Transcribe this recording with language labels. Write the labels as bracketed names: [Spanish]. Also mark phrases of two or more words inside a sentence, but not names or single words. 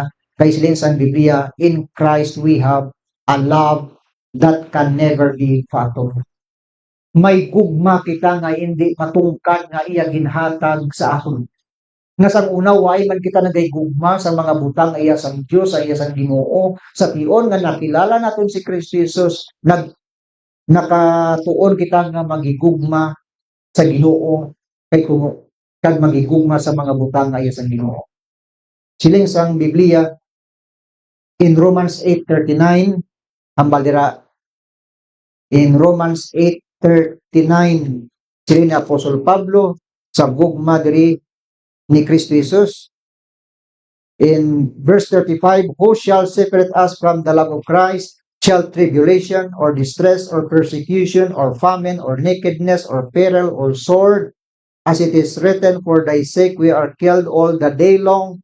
[Hiligaynon] Kay silin sa Biblia, [English] in Christ we have a love that can never be fathomed. [Hiligaynon] May gugma kita nga hindi matungkad nga iya ginhatag sa aton. Nga sa una, why man kita nagay-gugma sa mga butang nga iya sang Dios, sa iya sang Ginoo, sa tiyon nga nakilala naton si Kristo Jesus, nakatuon kita nga magigugma sa Ginoo kay kung kag magigugma sa mga butang nga iya sang Ginoo. Siling sang Biblia [English] in Romans 8:39 [Hiligaynon] hambal dira [English] in Romans 8:39 [Hiligaynon] siling ni Apostol Pablo sa gugma diri ni Kristo Jesus [English] in verse 35, who shall separate us from the love of Christ? Shall tribulation or distress or persecution or famine or nakedness or peril or sword? As it is written, for thy sake we are killed all the day long.